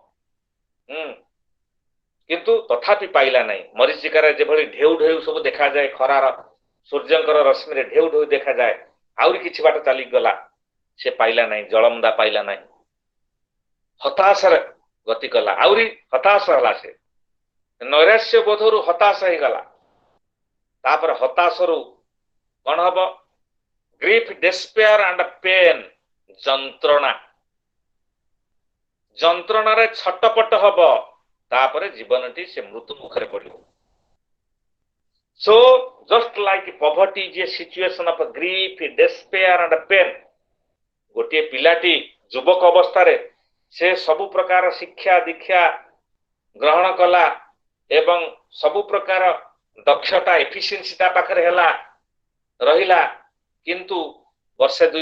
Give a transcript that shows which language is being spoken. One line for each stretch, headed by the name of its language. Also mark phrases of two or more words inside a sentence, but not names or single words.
Odia: କିନ୍ତୁ ତଥାପି ପାଇଲା ନାହିଁ ମରିଚିକାରେ ଯେଭଳି ଢେଉ ଢେଉ ସବୁ ଦେଖାଯାଏ ଖରାର ସୂର୍ଯ୍ୟଙ୍କର ରଶ୍ମିରେ ଢେଉ ଢେଉ ଦେଖାଯାଏ ଆହୁରି କିଛି ବାଟ ଚାଲିଗଲା ସେ ପାଇଲା ନାହିଁ ଜଳମୁଦା ପାଇଲା ନାହିଁ ହତାଶରେ ଗତି କଲା ଆହୁରି ହତାଶ ହେଲା ସେ ନୈରାଶ୍ୟ ବୋଧରୁ ହତାଶ ହେଇଗଲା ତାପରେ ହତାଶରୁ କଣ ହବ
English: grief despair and pain
Odia: ଯନ୍ତ୍ରଣାରେ ଛଟପଟ ହବ ତାପରେ ଜୀବନଟି ସେ ମୃତ୍ୟୁ ମୁଖରେ ପଡିବ
English: So just like poverty is a situation of grief, despair and pain.
Odia: ଗୋଟିଏ ପିଲାଟି ଯୁବକ ଅବସ୍ଥାରେ ସେ ସବୁ ପ୍ରକାର ଶିକ୍ଷା ଦୀକ୍ଷା ଗ୍ରହଣ କଲା ଏବଂ ସବୁ ପ୍ରକାର ଦକ୍ଷତା ଏଫିସିଏନ୍ସି ତା ପାଖରେ ହେଲା ରହିଲା କିନ୍ତୁ ବର୍ଷେ ଦୁଇ